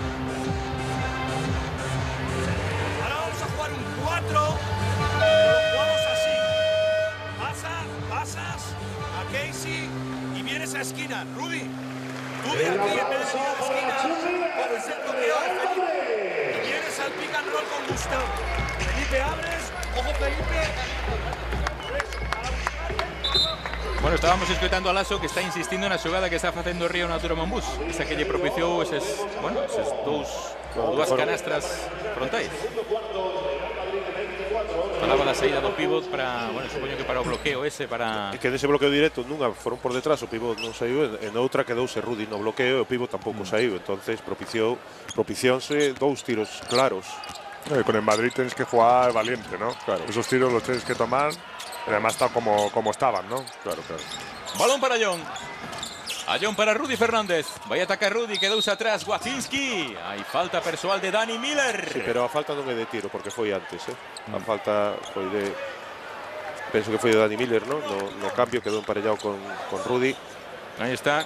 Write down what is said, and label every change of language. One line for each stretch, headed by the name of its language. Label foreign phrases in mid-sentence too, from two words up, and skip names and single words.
Spanish: Ahora vamos a jugar un 4, pero lo jugamos así. Pasas a Casey y vienes a esquina. Rudy, tú de aquí en vez de venir a la esquina, coges el bloqueo de Felipe y vienes al
English: pick and roll
Spanish: con Gustavo. Felipe abres, ojo Felipe.
Galician: Bueno, estábamos escoitando a Laso que está insistindo na xogada que está facendo Río Natura Monbus. Esa que lle propiciou esas dúas canastras frontais. Falaba da saída do pívot para, bueno, supoño que para o bloqueo ese, para... E que dese bloqueo directo nunha foron por detrás, o pívot non saiu, e noutra quedouse Rudy no bloqueo e o pívot tampouco saiu, entonces propiciónse dous tiros claros.
Spanish: Con el Madrid tienes que jugar valiente, ¿no? Claro. Esos tiros los tienes que tomar, pero además tal como estaban, ¿no? Claro, claro.
Galician: Balón para John. A John para Rudy Fernández. Vai a atacar Rudy, quedouse atrás Wachinski. Hai falta persoal de Dani Miller. Sí, pero a falta non é de tiro, porque foi antes, A falta foi de... Penso que foi de Dani Miller, ¿no? No cambio quedou emparellado con Rudy. Aí está.